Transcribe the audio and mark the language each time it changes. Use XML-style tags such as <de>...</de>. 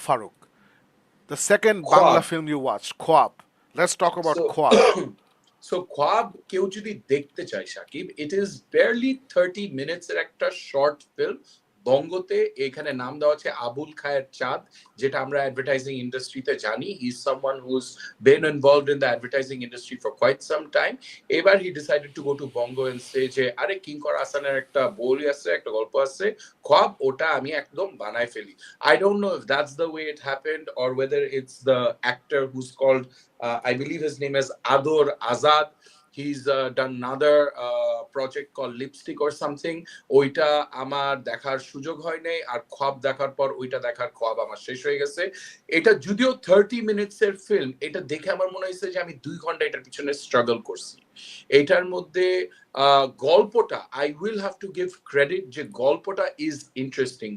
<en>Faruk, the second Bangla Khwab. film you watched, Khwab. Let's talk about So Khwab.</en> <bn>So খ্বাব কেউ যদি দেখতে চায় Shakib,</bn> <en>it is barely 30 minutes</en> <bn>এর একটা শর্ট ফিল্ম। বঙ্গতে এখানে নাম দেওয়া আছে আবুল খায়ের চাঁদ, যেটা আমরা অ্যাডভার্টাইজিং ইন্ডাস্ট্রিতে জানি।</bn> <en>He is someone who's been involved in the advertising industry for quite some time.</en> <bn>এবার</bn> <en>he decided to go to Bongo and say</en> <bn>যে আরে কিঙ্কর আসানের একটা বই আছে, একটা গল্প আছে খ্বাব, ওটা আমি একদম বানায় ফেলি।</bn> <en>I don't know if that's the way it happened or whether it's the actor who's called, I believe his name is Ador Azad. He's done another project called Lipstick or something.</en> <bn>ওইটা আমার দেখার সুযোগ হয় নাই, আর খ্বাব দেখার পর ওইটা দেখার খ্বাব আমার শেষ হয়ে গেছে। এটা যদিও 30 মিনিটস এর ফিল্ম, এটা দেখে আমার মনে হয়েছে যে আমি 2 ঘন্টা এটার পিছনে স্ট্রাগল করছি। এটার মধ্যে গল্পটা,</bn> <en>I will have to give credit</en> <bn>যে গল্পটা ইজ ইন্টারেস্টিং।</bn>